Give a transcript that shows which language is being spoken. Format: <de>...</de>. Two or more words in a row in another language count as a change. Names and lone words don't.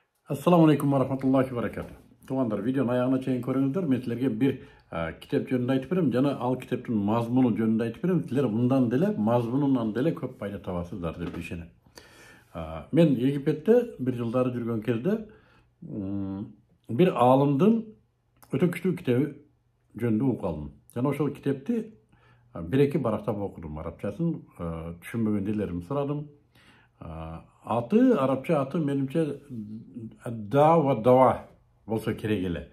<ar>السلام عليكم ورحمة الله وبركاته.</ar> <kk>Туғандар, видеоны аяғына чейін көріңіздер. Мен сілерге бір кітап жөнінде айтып берем, жана ал кітаптың мазмұны жөнінде айтып берем. Сілер мындан деле, мазмұнынан деле көп пайда табасыздар деп ишенем.</kk> <ky>Мен Египетте бір жылдары жүрген кезде bir алымдың өтө күчтүү китеби жөнүндө угуп алдым. Жана ошол китепти bir-эки барактап окудум. Арабчасын түшүнбөгөн жерлерин сурадым. Аты, арабча аты менимче дава болсо керек эле.</ky>